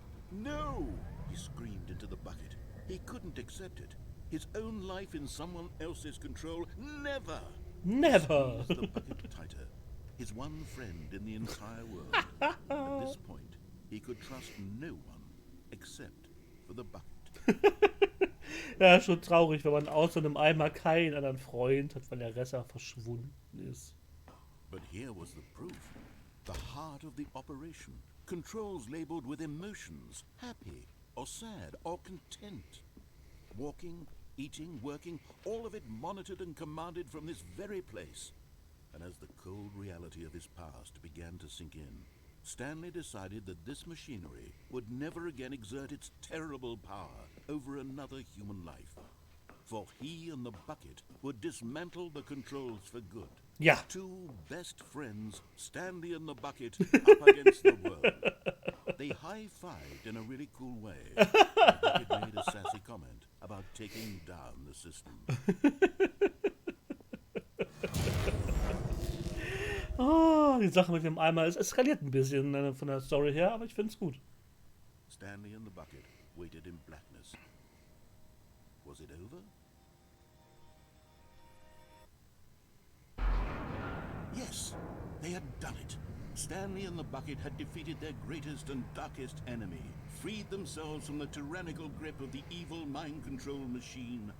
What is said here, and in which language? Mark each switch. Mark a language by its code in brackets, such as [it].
[en] No! He screamed into the bucket. He couldn't accept it. His own life in someone else's control. Never! Never. Squeezed the bucket tighter. His one friend in the entire world. At this point, he could trust no one except for the bucket. [de] Ja, schon traurig, wenn man außer einem Eimer keinen anderen Freund hat, weil der Rest verschwunden ist. [en] But here was the proof. The heart of the operation. Controls labeled with emotions. Happy, or sad, or content. Walking, eating, working, all of it monitored and commanded from this very place. And as the cold reality of his past began to sink in, Stanley decided that this machinery would never again exert its terrible power over another human life. For he and the bucket would dismantle the controls for good. [de] Ja. [en] Two best friends, Stanley and the bucket, up against the world. They high-fived in a really cool way. The bucket made a sassy comment about taking down the system. [de] Oh, die Sache mit dem Eimer, es eskaliert ein bisschen von der Story her, aber ich finde es gut. [en] Stanley and the bucket waited in blackness. Was it over? Yes, they had done it. Stanley and the bucket had defeated their greatest and darkest enemy, freed themselves from the tyrannical grip of the evil mind control machine.